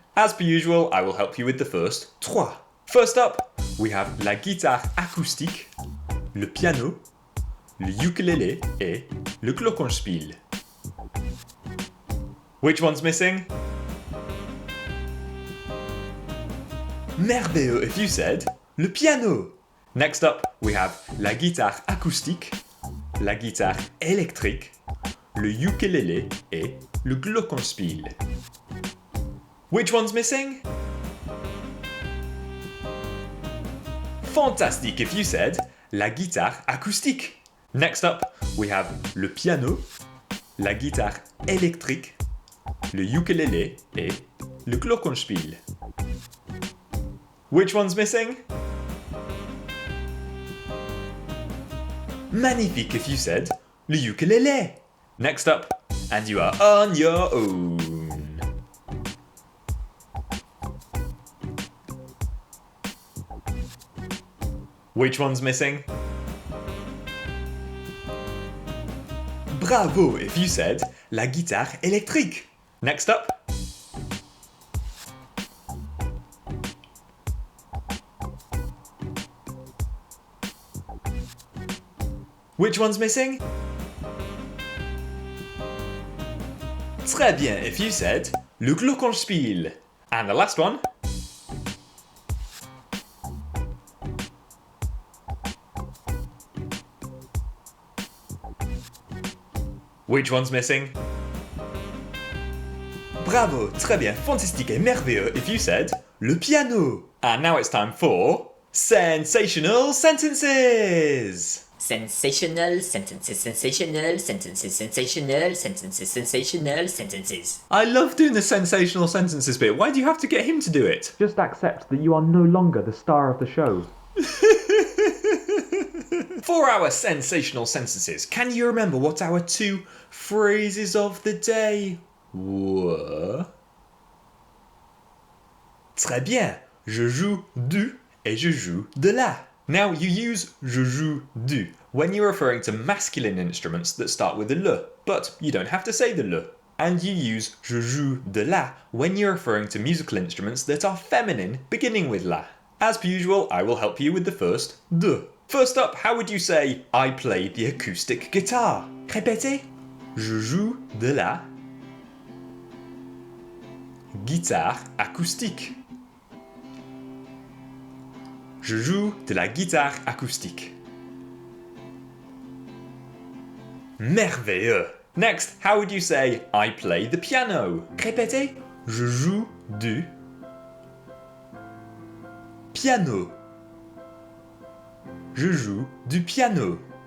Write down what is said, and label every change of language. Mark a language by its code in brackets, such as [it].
[en] As per usual, I will help you with the first 3. First up, we have [fr] la guitare acoustique, le piano, le ukulélé et le Glockenspiel. [en] Which one's missing? [fr] Merveilleux [en] if you said [fr] le piano. [en] Next up, we have [fr] la guitare acoustique, la guitare électrique, le ukulélé et le Glockenspiel. [en] Which one's missing? Fantastic if you said [fr] la guitare acoustique. [en] Next up, we have [fr] le piano, la guitare électrique, le ukulélé et le Glockenspiel. [en] Which one's missing? Magnifique if you said [fr] le ukulélé. [en] Next up, and you are on your own. Which one's missing? Bravo if you said [fr] la guitare électrique. [en] Next up. Which one's missing? [fr] Très bien [en] if you said [fr] le Glockenspiel. [en] And the last one. Which one's missing? [fr] Bravo, très bien, fantastique et merveilleux [en] if you said [fr] le piano. [en] And now it's time for Sensational Sentences. Sensational sentences, sensational sentences, sensational sentences, sensational sentences. I love doing the sensational sentences bit. Why do you have to get him to do it? Just accept that you are no longer the star of the show. For our sensational sentences, can you remember what our 2 phrases of the day W. [fr] Très bien. Je joue du et je joue de la. [en] Now you use [fr] je joue du [en] when you're referring to masculine instruments that start with the le, but you don't have to say the le. And you use [fr] je joue de la [en] when you're referring to musical instruments that are feminine beginning with la. As per usual, I will help you with the first de. First up, how would you say I play the acoustic guitar? [fr] Répétez. Je joue de la guitare acoustique. Je joue de la guitare acoustique. Merveilleux! [en] Next, how would you say I play the piano? [fr] Répétez. Je joue du piano. Je joue du piano.